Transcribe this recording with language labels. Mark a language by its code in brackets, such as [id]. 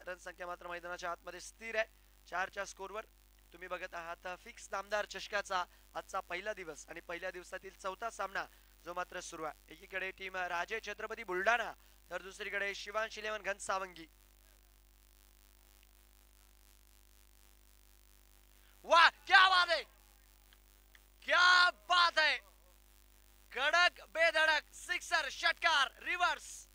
[mr] Run संख्या मात्र मैदानाच्या आतमध्ये स्थिर आहे 4च्या स्कोरवर. तुम्ही बघत आहात फिक्स नामदार चषकाचा आजचा पहिला दिवस आणि पहिल्या दिवसातील चौथा सामना जो मात्र सुरू आहे. एकीकडे टीम राजे छत्रपती बुलढाणा तर दुसरीकडे शिवांश इलेव्हन घनसावंगी. [hi] वाह क्या बात है, क्या बात है. [mr] कडक बेधडक सिक्सर षटकार रिव्हर्स.